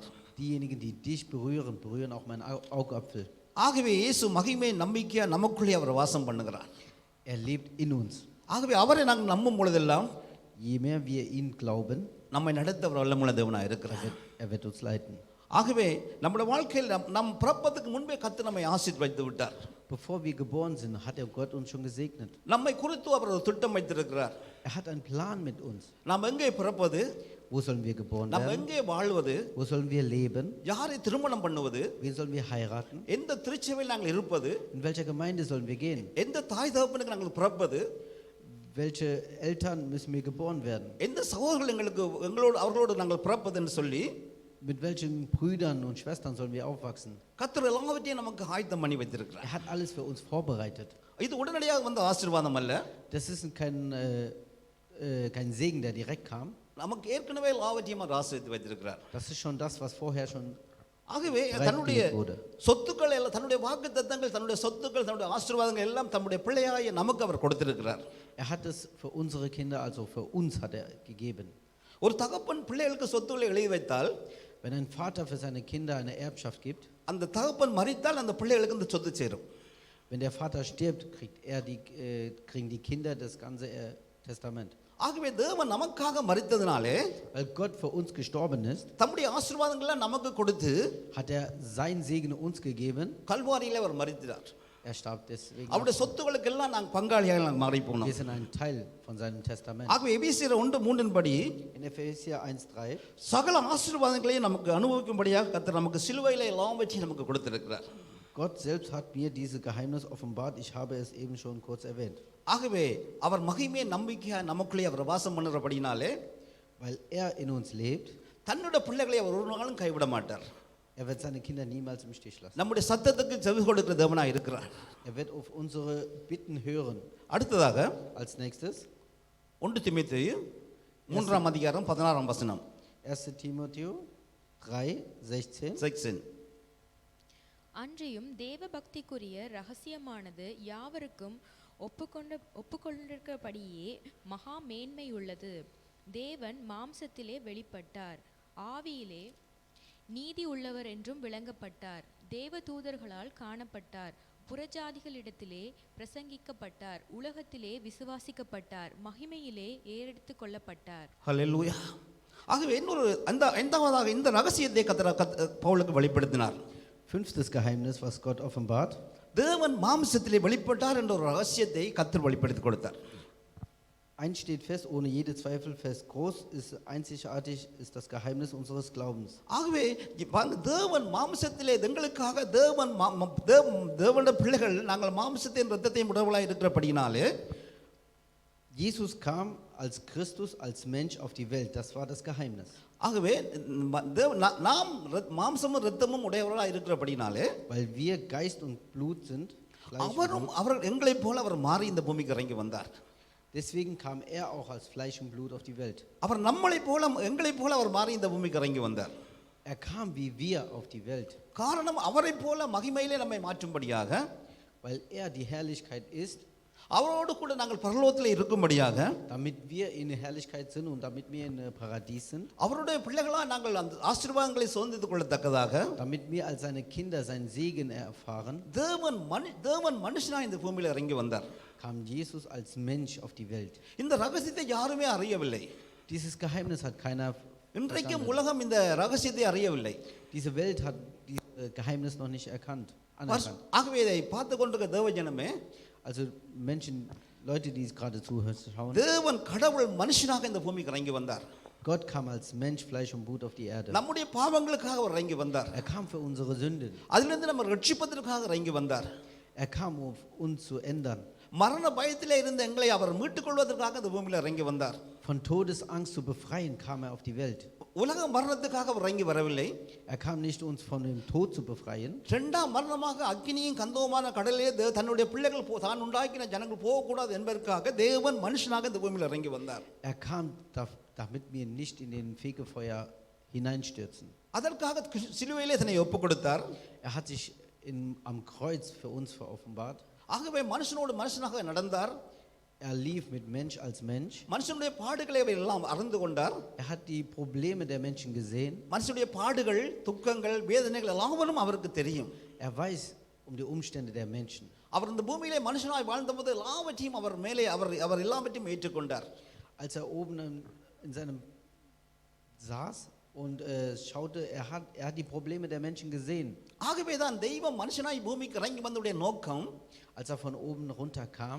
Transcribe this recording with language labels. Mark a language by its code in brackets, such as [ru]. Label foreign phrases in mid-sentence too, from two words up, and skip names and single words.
[de] Diejenigen, die dich berühren, berühren auch meinen Augapfel. [ta] ஆகவே இயேசு மகிமை நம்பிக்கையா நமக்குள்ளே அவர் வாசம் பண்ணுகிறார். [de] Lebt in uns. [ta] ஆகவே அவரை நாங்கள் நம்பும் பொழுதெல்லாம் [de] je mehr wir ihn glauben, [ta] நம்மை நடத்த அவர் வல்லமுள்ள தேவனாக இருக்கிறார். [de] er wird uns leiten. [ta] ஆகவே நம்முடைய வாழ்க்கையில் நம் பிறப்பதற்கு முன்பே கர்த்தர் நம்மை ஆசீர்வதித்து விட்டார். [de] Bevor wir geboren sind, hat er Gott uns schon gesegnet. [ta] நம்மை குறித்து அவர் ஒரு திட்டம் வைத்திருக்கிறார். [de] Er hat einen Plan mit uns. [ta] நாம் எங்கே பிறப்பது, [de] Wo sollen wir geboren [ta] நாம் [de] werden? [ta] எங்கே வாழ்வது, [de] Wo sollen wir leben? [ta] யாரை திருமணம் பண்ணுவது, [de] Wen sollen wir heiraten? [ta] எந்த திருச்சபையில் நாங்கள் இருப்பது, [de] In welcher Gemeinde sollen wir gehen? [ta] எந்த தாய் தகப்பனுக்கு நாங்கள் பிறப்பது, [de] Welche Eltern müssen wir geboren werden? [ta] எந்த சகோதரர்கள் அவர்களோடு நாங்கள் பிறப்பது என்று சொல்லி [de] Mit welchen Brüdern und Schwestern sollen wir aufwachsen? [ta] கர்த்தர் எல்லாவற்றையும் நமக்கு ஆயத்தம் பண்ணி வைத்திருக்கிறார். [de] Er hat alles für uns vorbereitet. [ta] இது உடனடியாக வந்த ஆசீர்வாதம் அல்ல. [de] Das ist kein Segen, der direkt kam. [ta] நமக்கு ஏற்கனவே எல்லாவற்றையும் அவர் ஆசீர்வதித்து வைத்திருக்கிறார். [de] Das ist schon das, was vorher schon [ta] ஆகவே தன்னுடைய சொத்துக்கள் எல்லாம், தன்னுடைய வாக்குத்தத்தங்கள், தன்னுடைய சொத்துக்கள், தன்னுடைய ஆசீர்வாதங்கள் எல்லாம் தம்முடைய பிள்ளையாய நமக்கு அவர் கொடுத்திருக்கிறார். [de] Er hat es für unsere Kinder, also für uns hat er gegeben. [ta] ஒரு தகப்பன் பிள்ளைகளுக்கு சொத்துக்களை எழுதி வைத்தால், [de] Wenn ein Vater für seine Kinder eine Erbschaft gibt, [ta] அந்த தகப்பன் மரித்தால் அந்த பிள்ளைகளுக்கு இந்த சொத்து சேரும். [de] wenn der Vater stirbt, kriegen die Kinder das ganze Testament. [ta] ஆகவே தேவன் நமக்காக மரித்ததினாலே, [de] Weil Gott für uns gestorben ist, [ta] தம்முடைய ஆசீர்வாதங்களை நமக்கு கொடுத்து [de] hat er sein Segen uns gegeben. [ta] கல்வாரியிலே அவர் மரித்தார். [de] Er starb deswegen. [ta] அவருடைய சொத்துக்களுக்கு எல்லாம் நாங்கள் பங்காளியாக மாறி போனோம். [de] Wir sind ein Teil von seinem Testament. [ta] ஆகவே எபேசியர் 1:3 படி [de] In Epheser 1,3 [ta] சகல ஆசீர்வாதங்களையும் நமக்கு அனுபவிக்கும்படியாக கர்த்தர் நமக்கு சிலுவையிலே எல்லாவற்றையும் நமக்கு கொடுத்திருக்கிறார். [de] Gott selbst hat mir dieses Geheimnis offenbart. Ich habe es eben schon kurz erwähnt. [ta] ஆகவே அவர் மகிமையை நம்பிக்கையா நமக்குள்ளே அவர் வாசம் பண்ணுறபடினாலே, [de] Weil er in uns lebt, [ta] தன்னுடைய பிள்ளைகளை அவர் ஒரு நாளும் கைவிட மாட்டார். [de] er wird seine Kinder niemals im Stich lassen. [ta] நம்முடைய சத்தத்துக்கு செவி கொடுக்கிற தேவனாக இருக்கிறார். [de] Er wird auf unsere Bitten hören. [ta] அடுத்ததாக [de] Als nächstes [ta] 1 தீமோத்தேயு 3:16 [de] 1. Timotheus 3:16. [ta] அன்றியும் தேவ பக்திக்குரிய ரகசியமானது யாவருக்கும் ஒப்புக்கொண்டிருக்கிறபடியே மகா மேன்மையுள்ளது. தேவன் மாம்சத்திலே வெளிப்பட்டார், ஆவியிலே நீதி உள்ளவர் என்றும் விளங்கப்பட்டார், தேவ தூதர்களால் காணப்பட்டார், புறஜாதிகளிடத்திலே பிரசங்கிக்கப்பட்டார், உலகத்திலே விசுவாசிக்கப்பட்டார், மகிமையிலே ஏறெடுத்து கொள்ளப்பட்டார். ஹல்லேலூயா. ஆகவே இன்னொரு ஐந்தாவதாக இந்த ரகசியத்தை பவுலுக்கு வெளிப்படுத்தினார். 5. [de] Geheimnis, was Gott offenbart. [ta] தேவன் மாம்சத்திலே வெளிப்பட்டார் என்ற ஒரு ரகசியத்தை கர்த்தர் வெளிப்படுத்தி கொடுத்தார். [de] Eins steht fest, ohne jede Zweifel fest, groß ist, einzigartig ist das Geheimnis unseres Glaubens. [ta] ஆகவே தேவன் மாம்சத்திலே எங்களுக்காக தேவனுடைய பிள்ளைகள் நாங்கள் மாம்சத்தின் இரத்தத்தையும் உடவுளாய் இருக்கிறபடினாலே, [de] Jesus kam als Christus, als Mensch auf die Welt. Das war das Geheimnis. [ta] ஆகவே நாம் மாம்சமும் இரத்தமும் உடையவர்களாக இருக்கிறபடினாலே, [de] Weil wir Geist und Blut sind, [ta] அவர் எங்களைப் போல அவர் மாறி இந்த பூமிக்கு இறங்கி வந்தார். [de] deswegen kam er auch als Fleisch und Blut auf die Welt. [ta] அவர் எங்களைப் போல அவர் மாறி இந்த பூமிக்கு இறங்கி வந்தார். [de] Er kam wie wir auf die Welt. [ta] காரணம் அவரைப் போல மகிமையிலே நம்மை மாற்றும்படியாக, [de] Weil er die Herrlichkeit ist, [ta] அவரோடு கூட நாங்கள் பரலோகத்தில் இருக்கும்படியாக, [de] damit wir in der Herrlichkeit sind und damit wir in Paradies sind, [ta] அவருடைய பிள்ளைகளா நாங்கள் அந்த ஆசீர்வாதங்களை சுதந்திரித்துக் கொள்ளத்தக்கதாக, [de] damit wir als seine Kinder seinen Segen erfahren, [ta] தேவன் மனுஷனா இந்த பூமியில் இறங்கி வந்தார். [de] kam Jesus als Mensch auf die Welt. [ta] இந்த ரகசியத்தை யாருமே அறியவில்லை. [de] Dieses Geheimnis hat keiner [ta] இன்றைக்கும் உலகம் இந்த ரகசியத்தை அறியவில்லை. [de] Diese Welt hat dieses Geheimnis noch nicht anerkannt. [ta] ஆகவே இதை பார்த்து கொண்டிருக்க தேவஜனமே, [de] Also Menschen, Leute, die gerade zuschauen, [ta] தேவன் கடவுள் மனுஷனாக இந்த பூமிக்கு இறங்கி வந்தார். [de] Gott kam als Mensch, Fleisch und Blut auf die Erde. [ta] நம்முடைய பாவங்களுக்காக அவர் இறங்கி வந்தார். [de] Er kam für unsere Sünden. [ta] அதிலிருந்து நம்ம ரட்சிப்பதற்காக இறங்கி வந்தார். [de] Er kam, um uns zu ändern. [ta] மரண பயத்திலே இருந்த எங்களை அவர் மீட்டுக் கொள்வதற்காக இந்த பூமியில் இறங்கி வந்தார். [de] Von Todesangst zu befreien, kam er auf die Welt. [ta] உலக மரணத்துக்காக அவர் இறங்கி வரவில்லை. [de] Er kam nicht, uns von dem Tod zu befreien. [ta] இரண்டாம் மரணமாக அக்கினியும் கந்தவுமான கடலிலே தன்னுடைய பிள்ளைகள் தான் உண்டாக்கின ஜனங்கள் போகக்கூடாது என்பதற்காக தேவன் மனுஷனாக இந்த பூமியில் இறங்கி வந்தார். [de] Er kam, damit wir nicht in den Fegefeuer hineinstürzen. [ta] அதற்காக சிலுவையிலே தன்னை ஒப்புக் கொடுத்தார். [de] Er hat sich am Kreuz für uns offenbart. [ta] ஆகவே மனுஷனோடு மனுஷனாக நடந்தார். [de] Er lief mit Mensch als Mensch. [ta] மனுஷனுடைய பாடுகளை அவர் எல்லாம் அறிந்து கொண்டார். [de] Er hat die Probleme der Menschen gesehen. [ta] மனுஷனுடைய பாடுகள், துக்கங்கள், வேதனைகள் எல்லாவற்றும் அவருக்கு தெரியும். [de] Er weiß um die Umstände der Menschen. [ta] அவர் இந்த பூமியிலே மனுஷனாய் வாழ்ந்தபோது எல்லாவற்றையும் அவர் மேலே அவர் எல்லாவற்றையும் ஏற்றுக்கொண்டார். [de] als er oben in seinem saß und schaute, er hat die Probleme der Menschen gesehen. [ta] ஆகவே தான் தெய்வம் மனுஷனாய் பூமிக்கு இறங்கி வந்தவுடைய நோக்கம் [de] Als er von oben runter kam,